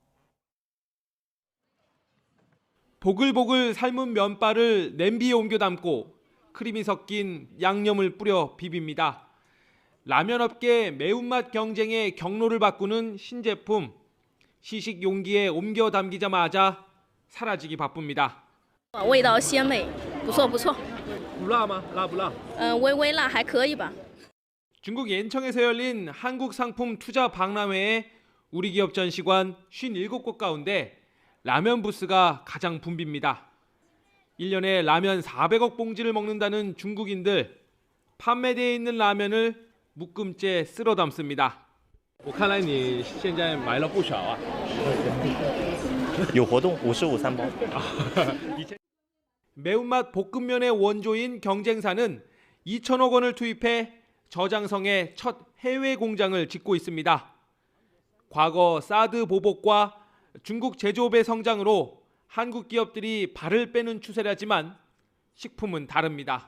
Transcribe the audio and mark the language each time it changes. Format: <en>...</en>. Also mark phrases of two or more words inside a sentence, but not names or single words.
<ko>보글보글 삶은 면발을 냄비에 옮겨 담고 크림이 섞인 양념을 뿌려 비빕니다. 라면업계 매운맛 경쟁의 경로를 바꾸는 신제품. 시식 용기에 옮겨 담기자마자 사라지기 바쁩니다.</ko> <zh>味道鲜美，不错不错。不辣吗？辣不辣？微微辣，还可以吧。</zh> <ko>중국 옌청에서 열린 한국 상품 투자 박람회에 우리 기업 전시관 57곳 가운데 라면 부스가 가장 붐빕니다. 1년에 라면 400억 봉지를 먹는다는 중국인들. 판매되어 있는 라면을 묶음째 쓸어 담습니다.</ko> <zh>我看来你现在买了不少啊。有活动55 3包。</zh> <ko>매운맛 볶음면의 원조인 경쟁사는 2천억 원을 투입해 저장성에 첫 해외 공장을 짓고 있습니다. 과거 사드 보복과 중국 제조업의 성장으로 한국 기업들이 발을 빼는 추세라지만 식품은 다릅니다.</ko>